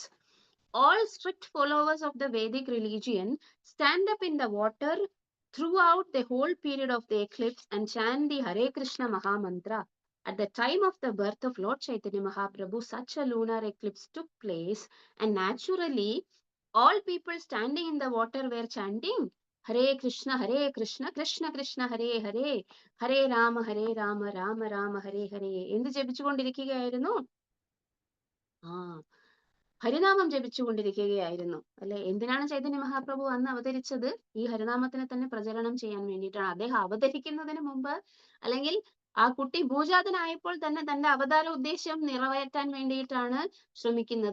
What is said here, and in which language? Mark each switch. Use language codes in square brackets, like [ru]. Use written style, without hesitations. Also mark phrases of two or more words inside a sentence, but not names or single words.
[en] All strict followers of the Vedic religion stand up in the water throughout the whole period of the eclipse and chant the Hare Krishna Maha Mantra At the time of the birth of Lord Chaitanya Mahaprabhu, such a lunar eclipse took place, and naturally, all people standing in the water were chanting Hare Krishna, Krishna Krishna, Hare Hare, Hare Rama, Rama Rama, Hare Hare. [ml] എന്ത് ജപിച്ചുകൊണ്ടിരിക്കുകയായിരുന്നു? ആ ഹരിനാമം ജപിച്ചുകൊണ്ടിരിക്കുകയായിരുന്നു അല്ലെ. എന്തിനാണ് ചൈതന്യ മഹാപ്രഭു അന്ന് അവതരിച്ചത്? ഈ ഹരിനാമത്തിനെ തന്നെ പ്രചരണം ചെയ്യാൻ വേണ്ടിയിട്ടാണ്. അദ്ദേഹം അവതരിക്കുന്നതിന് മുമ്പ്, അല്ലെങ്കിൽ ആ കുട്ടി ഭൂജാതനായപ്പോൾ തന്നെ തന്റെ അവതാര ഉദ്ദേശ്യം നിറവേറ്റാൻ വേണ്ടിയിട്ടാണ് ശ്രമിക്കുന്നത്.